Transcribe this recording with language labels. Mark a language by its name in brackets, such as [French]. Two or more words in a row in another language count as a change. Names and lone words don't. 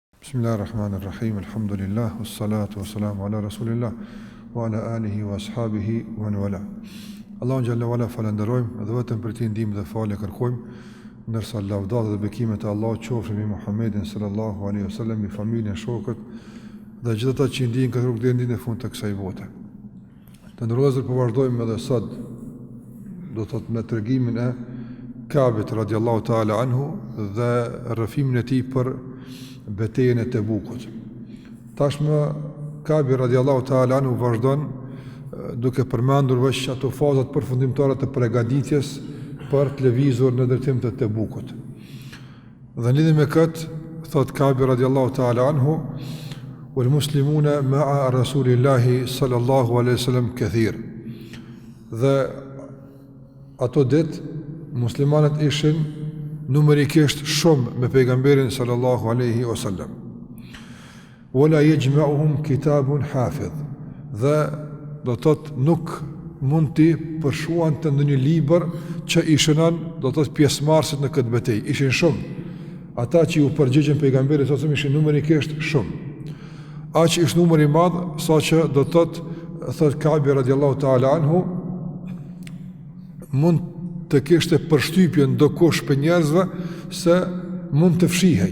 [Arabic] بسم الله الرحمن الرحيم، الحمد لله، والصلاة والسلام على رسول الله، وعلى آله وأصحابه و ولا. [Albanian] Allahun [Arabic] جل وعلا [Albanian] falenderojmë dhe vetëm për ti ndihmë dhe falë kërkojmë, ndërsa lavdata dhe bekimet e Allahut qofshin mbi Muhammedin [Arabic] صلى الله عليه وسلم, [Albanian] mbi familjen, shokët dhe gjithë ata që ndjejnë këtë rrugë deri në fund të kësaj bote. Të ndërrohet po vazhdojmë edhe sot do të thotë me tregimin e Kabit [Arabic] رضي الله تعالى عنه [Albanian] dhe rrëfimin e tij për betejën e Tebukut. Tashmë Kabi [Arabic] رضي الله تعالى عنه [Albanian] vazhdon duke përmendur veç ato fazat përfundimtare të përgatitjes për të lëvizur në drejtim të Tebukut. Dhe në lidhje me këtë, thot Kabi [Arabic] رضي الله تعالى عنه, والمسلمون مع رسول الله صلى الله عليه وسلم كثير. [Albanian] Dhe ato ditë muslimanët ishin numerikisht shumë me pejgamberin [Arabic] صلى الله عليه وسلم. ولا يجمعهم كتاب حافظ. [Albanian] Dhe do të thotë nuk mund të përshuante ndonjë libër që i shënon do të thotë pjesëmarrësit në këtë betejë. Ishin shumë. Ata që u përgjigjen pejgamberit [Arabic] صلى الله عليه وسلم [Albanian] ishin numerikisht shumë. Aq ishte numri i madh saqë do të thotë Kabi [Arabic] رضي الله تعالى عنه [Albanian] mund të kishte përshtypje ndokush për njerëzve se mund të fshihej.